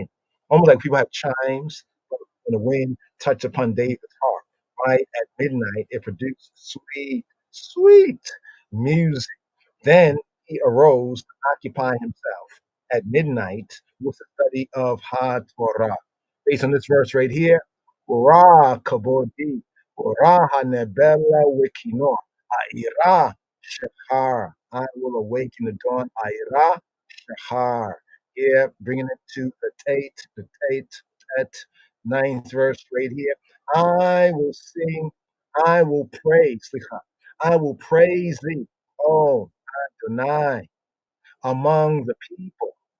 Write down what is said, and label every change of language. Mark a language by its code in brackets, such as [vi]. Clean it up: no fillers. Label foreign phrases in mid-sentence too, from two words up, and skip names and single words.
[en] Almost like people have chimes when the wind touched upon David's harp, right? At midnight, it produced sweet, sweet music. Then he arose to occupy himself at midnight with the study of HaTorah. Based on this verse right here, [he] עורה כבודי עורה הנבל וכנור אעירה שחר. [en] I will awaken the dawn, [he] אעירה שחר. [en] Here, bringing it to the Tate, ninth verse right here. I will sing, I will praise, I will praise thee, oh Adonai, among the people.